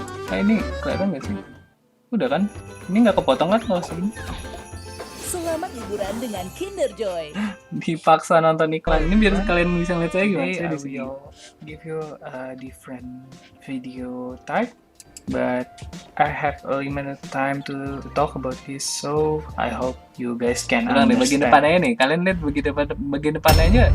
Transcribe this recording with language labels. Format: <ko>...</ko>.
<id>Nah ini kelihatan nggak sih? Udah kan? Ini nggak kepotong kan kalau segini? Selamat liburan dengan Kinder Joy. Dipaksa nonton iklan. Ini biar kalian bisa ngeliat saya gimana.</id> <en>Saya will give you a different video type, but I have a limited time to talk about this, so I hope you guys can understand.</en> <id>Bagian depannya nih, kalian lihat bagian depannya aja.</id>